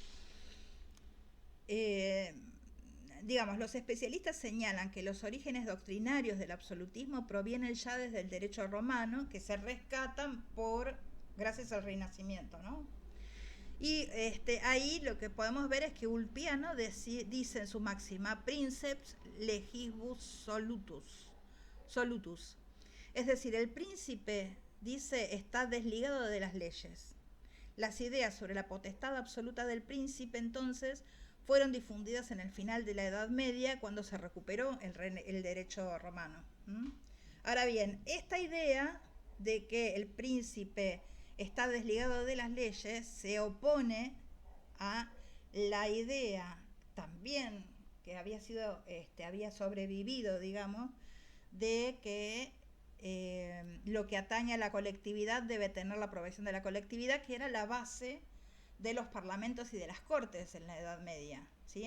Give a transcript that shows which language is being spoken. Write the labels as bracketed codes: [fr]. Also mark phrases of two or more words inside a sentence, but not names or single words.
[es] Los especialistas señalan que los orígenes doctrinarios del absolutismo provienen ya desde el derecho romano, que se rescatan gracias al Renacimiento, ¿no? Y ahí lo que podemos ver es que Ulpiano dice en su máxima, [la] princeps legibus solutus. [es] Es decir, el príncipe, dice, está desligado de las leyes. Las ideas sobre la potestad absoluta del príncipe, entonces, fueron difundidas en el final de la Edad Media, cuando se recuperó el derecho romano. Ahora bien, esta idea de que el príncipe está desligado de las leyes se opone a la idea también que había sobrevivido, digamos, de que lo que atañe a la colectividad debe tener la aprobación de la colectividad, que era la base de los parlamentos y de las cortes en la Edad Media, ¿sí?